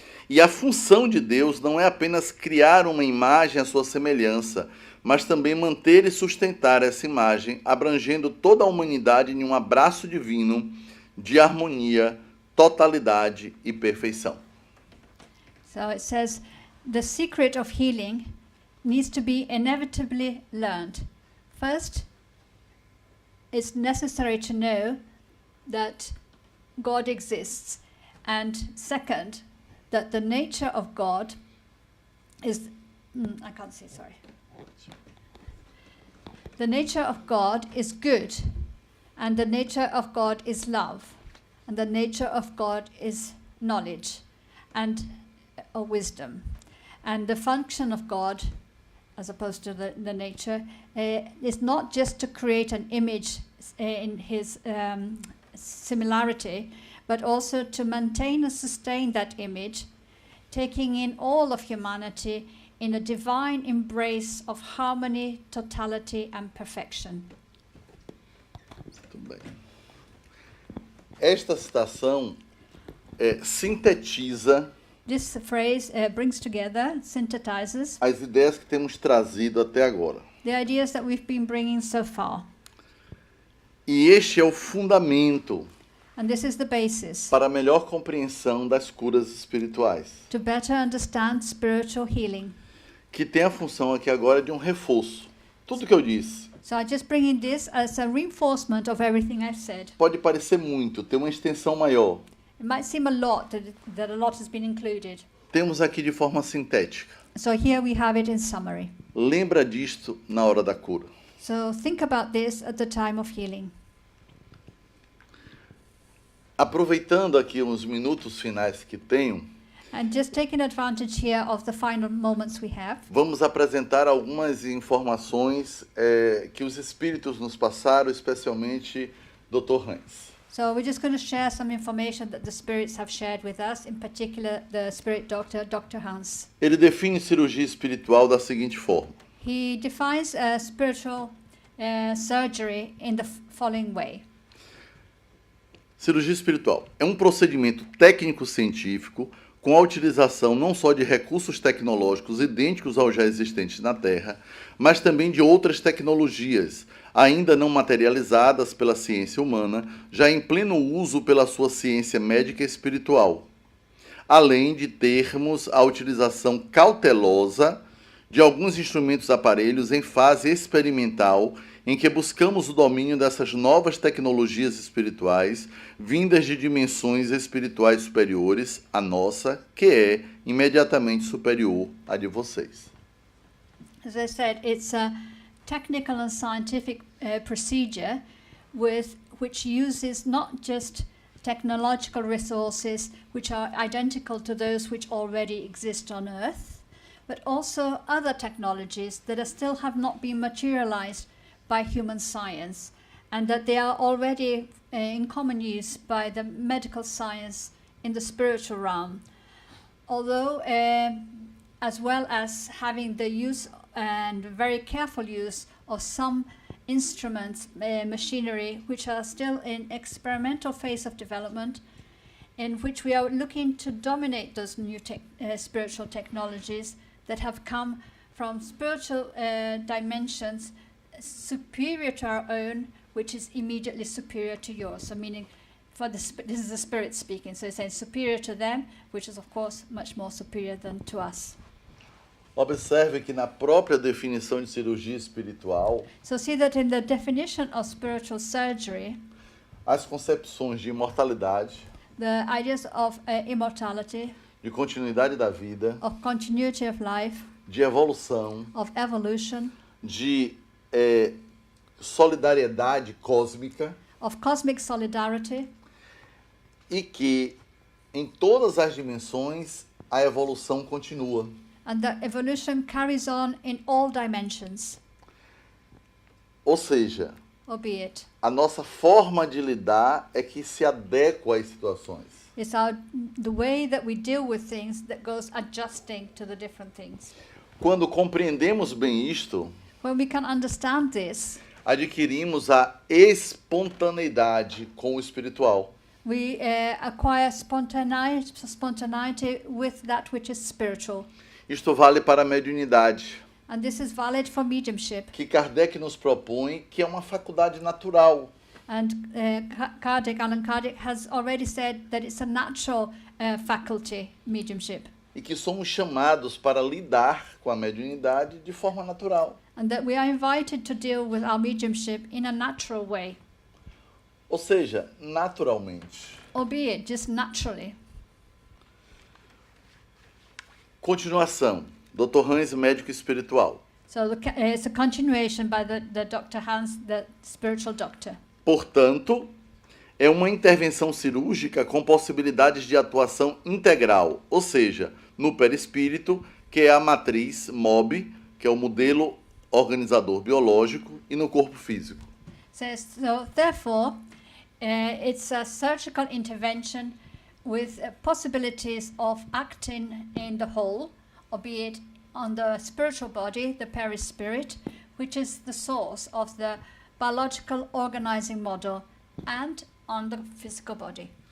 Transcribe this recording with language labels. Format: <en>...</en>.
<pt>E a função de Deus não é apenas criar uma imagem à sua semelhança, mas também manter e sustentar essa imagem, abrangendo toda a humanidade em um abraço divino de harmonia, totalidade e perfeição.</pt> <en>So it says, the secret of healing needs to be inevitably learned. First, it's necessary to know that God exists. And second, that the nature of God is... I can't see, sorry. The nature of God is good, and the nature of God is love, and the nature of God is knowledge and wisdom. And the function of God, as opposed to the nature, is not just to create an image in his similarity, but also to maintain and sustain that image, taking in all of humanity in a divine embrace of harmony, totality and perfection.</en> <pt>Muito bem. Esta citação sintetiza</pt> <en>This phrase brings together, synthesizes</en> <pt>as ideias que temos trazido até agora.</pt> <en>the ideas that we've been bringing so far.</en> <pt>E este é o fundamento</pt> <en>And this is the basis</en> <pt>para a melhor compreensão das curas espirituais,</pt> <en>to better understand spiritual healing.</en> <pt>que tem a função aqui agora de um reforço. Tudo que eu disse.</pt> <en>So I'm just bringing this as a reinforcement of everything I've said.</en> <pt>Pode parecer muito, tem uma extensão maior.</pt> <en>It might seem a lot that a lot has been included.</en> <pt>Temos aqui de forma sintética.</pt> <en>So here we have it in summary.</en> <pt>Lembra disto na hora da cura.</pt> <en>So think about this at the time of healing.</en> <pt>Aproveitando aqui uns minutos finais que tenho,</pt> <en>And just taking advantage here of the final moments we have,</en> <pt>vamos apresentar algumas informações que os espíritos nos passaram, especialmente Dr. Hans.</pt> <en>so we're just going to share some information that the spirits have shared with us, in particular the spirit doctor, Dr. Hans.</en> <pt>Ele define cirurgia espiritual da seguinte forma:</pt> <en>He defines spiritual surgery in the following way.</en> <pt>cirurgia espiritual é um procedimento técnico-científico com a utilização não só de recursos tecnológicos idênticos aos já existentes na Terra, mas também de outras tecnologias, ainda não materializadas pela ciência humana, já em pleno uso pela sua ciência médica e espiritual, além de termos a utilização cautelosa de alguns instrumentos e aparelhos em fase experimental, em que buscamos o domínio dessas novas tecnologias espirituais, vindas de dimensões espirituais superiores à nossa, que é imediatamente superior à de vocês.</pt> <en>As I said, it's a technical and scientific procedure which uses not just technological resources which are identical to those which already exist on Earth, but also other technologies that still have not been materialized by human science, and that they are already in common use by the medical science in the spiritual realm. Although, as well as having the use and very careful use of some instruments, machinery, which are still in experimental phase of development, in which we are looking to dominate those new spiritual technologies that have come from spiritual dimensions superior to our own, which is immediately superior to yours. So meaning, this is the spirit speaking, so it's saying superior to them, which is of course much more superior than to us.</en> <pt>Observe que na própria definição de cirurgia espiritual,</pt> <en>So see that in the definition of spiritual surgery,</en> <pt>as concepções de imortalidade,</pt> <en>the ideas of immortality,</en> <pt>de continuidade da vida,</pt> <en>of continuity of life,</en> <pt>de evolução,</pt> <en>of evolution,</en> <pt>de solidariedade cósmica,</pt> <en>of cosmic solidarity,</en> <pt>e que em todas as dimensões a evolução continua.</pt> <en>and that evolution carries on in all dimensions,</en> <pt>Ou seja,</pt> <en>albeit</en> <pt>a nossa forma de lidar é que se adequa às situações.</pt> <en>it's the way that we deal with things that goes adjusting to the different things.</en> <pt>Quando compreendemos bem isto,</pt> <en>When we can understand this,</en> <pt>adquirimos a espontaneidade com o espiritual.</pt> <en>we acquire spontaneity with that which is spiritual.</en> <pt>Isto vale para a mediunidade,</pt> <en>And this is valid for mediumship.</en> <pt>que Kardec nos propõe que é uma faculdade natural.</pt> <en>And Allan Kardec has already said that it's a natural faculty, mediumship.</en> <pt>E que somos chamados para lidar com a mediunidade de forma natural.</pt> <en>And that we are invited to deal with our mediumship in a natural way,</en> <pt>Ou seja, naturalmente.</pt> <en>albeit just naturally.</en> <pt>Continuação. Dr. Hans, médico espiritual.</pt> <en>So it's a continuation by the Dr. Hans, the spiritual doctor.</en> <pt>Portanto, é uma intervenção cirúrgica com possibilidades de atuação integral, ou seja, no perispírito, que é a matriz MOB, que é o modelo organizador biológico, e no corpo físico.</pt> <en>So therefore, it's a surgical intervention with possibilities of acting in the whole, albeit on the spiritual body, the perispirit, which is the source of the biological organizing model, and on the physical body.</en>